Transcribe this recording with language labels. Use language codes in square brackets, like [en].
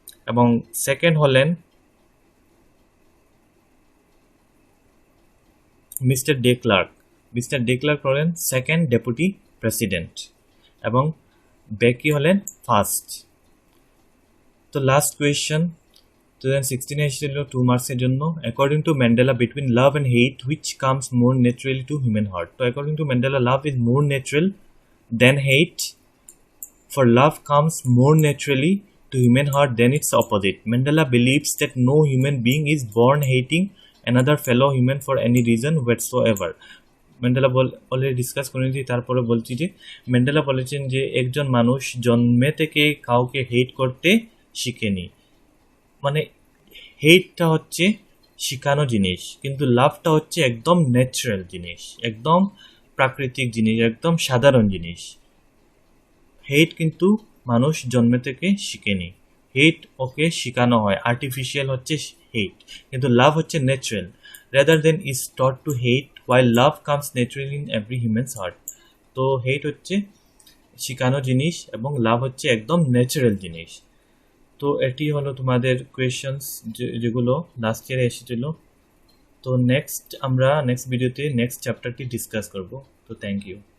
[bn] এবং সেকেন্ড হলেন mister day clerk হলেন সেকেন্ড ডেপুটি প্রেসিডেন্ট, এবং বেকি হলেন ফার্স্ট। তো লাস্ট কোয়েশ্চন 2016 এসেছিল 2 মার্কসের জন্য। [en] According to Mandela, between love and hate which comes more naturally to human heart. তো according to Mandela, love is more natural than hate, for love comes more naturally to human heart than its opposite. Mandela believes that no human being is born hating another fellow human for any reason whatsoever. [bn] Mandela already discuss করেছি, তারপরে বলছি যে Mandela বলেছেন যে একজন মানুষ জন্মে থেকে কাউকে হেট করতে শিখেনি, মানে হেটটা হচ্ছে শিখানো জিনিস, কিন্তু লাভটা হচ্ছে একদম ন্যাচারাল জিনিস, একদম প্রাকৃতিক জিনিস, একদম সাধারণ জিনিস। হেট কিন্তু মানুষ জন্মে থেকে শিখেনি, হেট ওকে শেখানো হয়, আর্টিফিশিয়াল হচ্ছে হেট, কিন্তু লাভ হচ্ছে natural. [en] Rather than is taught to hate while love comes naturally in every human's heart. [bn] তো হেট হচ্ছে শিখানো জিনিস এবং লাভ হচ্ছে একদম ন্যাচারাল জিনিস। তো এটি হলো তোমাদের কোয়েশ্চনস যেগুলো লাস্ট ইয়ারে এসেছিল। তো আমরা নেক্সট ভিডিওতে নেক্সট চ্যাপ্টারটি ডিসকাস করব। তো থ্যাংক ইউ।